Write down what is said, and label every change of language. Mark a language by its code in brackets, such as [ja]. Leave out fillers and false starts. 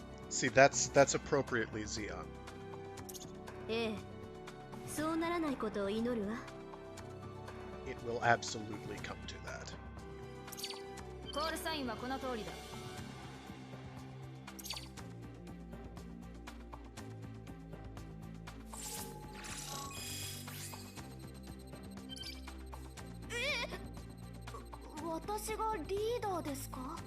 [en] See, that's appropriately Zeon. [ja] ええ、そうならないことを祈るわ。 [en] It will absolutely come to that. [ja] コールサインはこの通りだ。私がリーダーですか？